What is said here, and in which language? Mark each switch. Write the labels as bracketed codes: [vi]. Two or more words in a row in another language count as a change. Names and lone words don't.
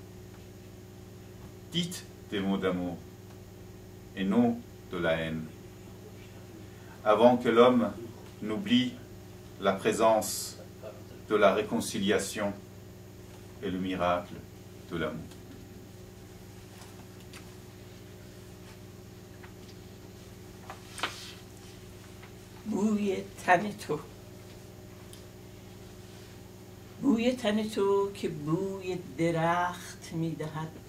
[fr] Dites des mots d'amour et non de la haine, avant que l'homme n'oublie la présence de la réconciliation et le miracle de l'amour. [fa] بوی تن تو، بوی تن تو که بوی درخت میدهد،